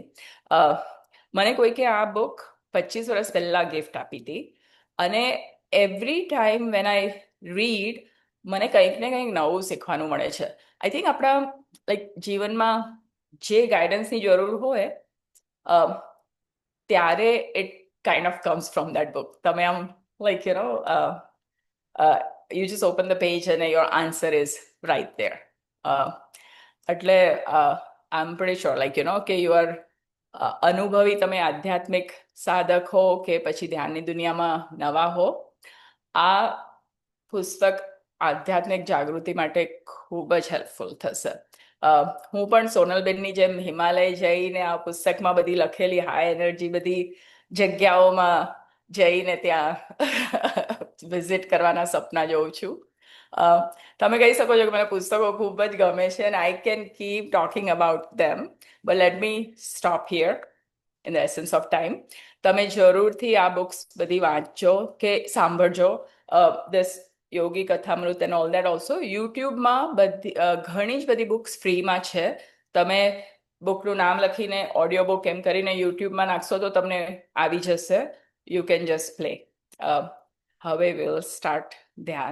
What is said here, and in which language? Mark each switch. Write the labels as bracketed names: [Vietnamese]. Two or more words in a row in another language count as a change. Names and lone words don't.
[Gujarati] મને કોઈકે આ બુક 25 વર્ષ પહેલા ગિફ્ટ આપી હતી અને [English] every time when I read, [Gujarati] મને કંઈક ને કંઈક નવું શીખવાનું મળે છે. [English] I think [Gujarati] આપણા લાઈક જીવનમાં જે ગાઈડન્સની જરૂર હોય ત્યારે [English] it kind of comes from that book. [Gujarati] તમે આમ [English] like you just open the page and your answer is right there. [Gujarati] એટલે [English] I'm pretty sure [Gujarati] કે [English] you are [Gujarati] અનુભવી, તમે આધ્યાત્મિક સાધક હો કે પછી ધ્યાનની દુનિયામાં નવા હો, આ પુસ્તક આધ્યાત્મિક જાગૃતિ માટે ખૂબ જ હેલ્પફુલ થશે. હું પણ સોનલબેનની જેમ હિમાલય જઈને આ પુસ્તકમાં બધી લખેલી હાઈ એનર્જી બધી જગ્યાઓમાં જઈને ત્યાં વિઝિટ કરવાના સપના જોઉં છું. તમે કહી શકો છો કે મને પુસ્તકો ખૂબ જ ગમે છે [English] and I can keep talking about them, but let me stop here in the essence of time. [Gujarati] તમે જરૂરથી આ બુક્સ બધી વાંચજો કે સાંભળજો. this યોગી કથામૃત [English] and all that also [Gujarati] યુટ્યુબમાં ઘણી જ બધી બુક્સ ફ્રીમાં છે. તમે બુકનું નામ લખીને ઓડિયો બુક એમ કરીને યુટ્યુબમાં નાખશો તો તમને આવી જશે. [English] you can just play. હવે will start ધ્યાન.